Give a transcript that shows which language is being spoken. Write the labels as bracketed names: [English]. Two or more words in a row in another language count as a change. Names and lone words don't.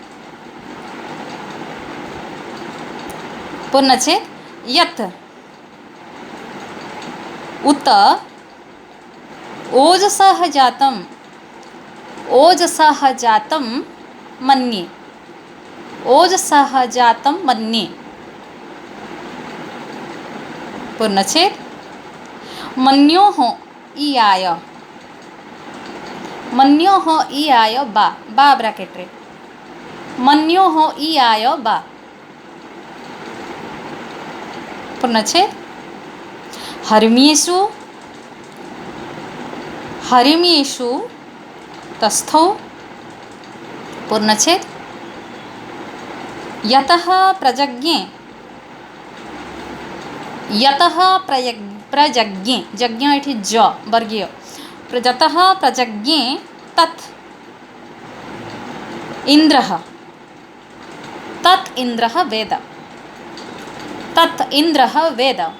[Sanskrit] पूर्णच्छेद यत् उत ओजसः जातं, ओजसः जातं मन्ये, ओजसः जातं मन्ये। पूर्णच्छेद मन्योः ईयाय, मन्योः ईयाय बा, [Odia] ବା ବ୍ରାକେଟ୍ ରେ, [Sanskrit] मन्योः ईयाय बा। पूर्णच्छेद हर्म्येषु, हरिम्येषु तस्थौ। पूर्णच्छेद यतः प्रजज्ञे, यतः प्रजज्ञे, जज्ञ इति ज वर्गीय, यतः प्रजज्ञे तत् इन्द्रः, तत् इन्द्रः वेद, तत् इन्द्रः वेद।